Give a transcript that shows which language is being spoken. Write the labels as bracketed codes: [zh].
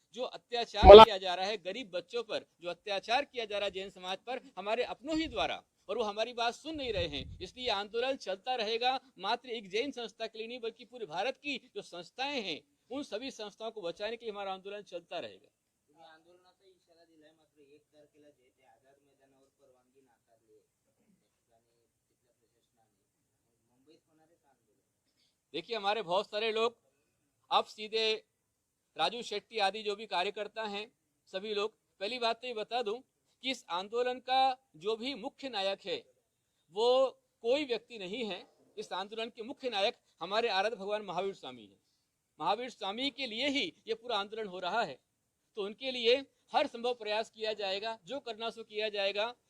[hi] जो अत्याचार किया जा रहा है गरीब बच्चों पर, जो अत्याचार किया जा रहा है जैन समाज पर, हमारे अपनों ही द्वारा, और वो हमारी बात सुन नहीं रहे हैं। इसलिए आंदोलन चलता रहेगा, मात्र एक जैन संस्था के लिए नहीं बल्कि पूरे भारत की जो संस्थाएं हैं उन सभी संस्थाओं को बचाने के लिए हमारा आंदोलन चलता रहेगा। [mr] आंदोलनाचा इशारा दिलाय, मात्र 1 तारखेला जे ते आझाद मैदानावर परवानगी नाकारली आहे तिथल्या प्रशासनाने, मुंबईत होणार आहे आंदोलन। [hi] देखिए, हमारे बहुत सारे लोग अब सीधे राजू शेट्टी आदि जो भी कार्यकर्ता हैं, सभी लोग, पहली बात तो ये बता दूं कि इस आंदोलन का जो भी मुख्य नायक है वो कोई व्यक्ति नहीं है। इस आंदोलन के मुख्य नायक हमारे आराध्य भगवान महावीर स्वामी है। महावीर स्वामी के लिए ही ये पूरा आंदोलन हो रहा है, तो उनके लिए हर संभव प्रयास किया जाएगा, जो करना सो किया जाएगा।